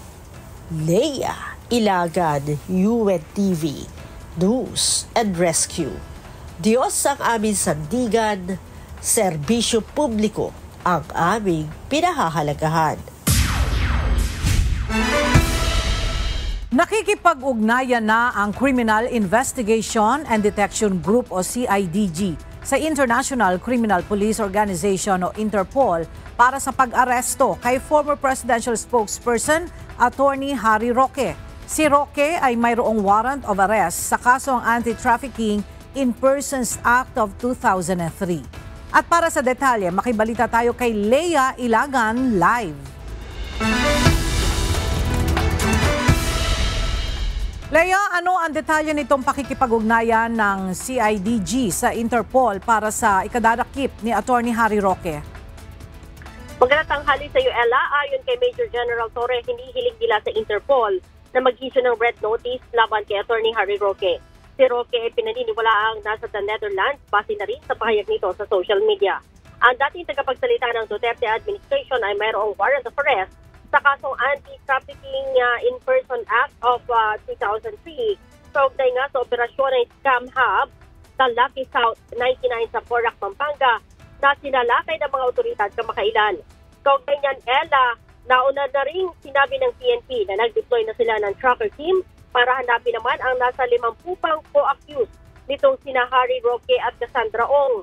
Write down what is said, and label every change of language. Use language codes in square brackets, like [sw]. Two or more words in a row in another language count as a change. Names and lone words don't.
[tl] Leia Ilagan, UNTV, News and Rescue. Diyos ang aming sandigan, serbisyo publiko ang aming pinahahalagahan. Nakikipag-ugnayan na ang Criminal Investigation and Detection Group o CIDG sa International Criminal Police Organization o Interpol para sa pag-aresto kay [en] former presidential spokesperson [tl] Attorney Harry Roque. Si Roque ay mayroong [en] warrant of arrest [tl] sa kasong Anti-Trafficking in Persons Act of 2003. At para sa detalye, makibalita tayo kay Leia Ilagan live. Leia, ano ang detalye nitong pakikipag-ugnayan ng CIDG sa Interpol para sa ikadarakip ni Attorney Harry Roque? Magandang tanghali sa iyo, Ella. Ayon kay Major General Torre, hinihiling nila sa Interpol na mag-issue ng [en] red notice [tl] laban kay Attorney Harry Roque. Si Roque ay pinaniniwalaang nasa the Netherlands, base na rin sa pahayag nito sa [en] social media. [tl] Ang dating tagapagsalita ng Duterte administration ay mayroong [en] warrant of arrest [tl] sa kasong Anti-Trafficking in Person Act of 2003. Kaugnay nga sa operasyon ng Scam Hub sa Lucky South 99 sa Porac, Pampanga na sinalakay ng mga otoridad kamakailan. Kaugnay niyan, Ella, nauna na rin sinabi ng PNP na nag-deploy na sila ng [en] tracker team [tl] para hanapin naman ang nasa 50 pang co-accused nitong sina Harry Roque at Cassandra Ong.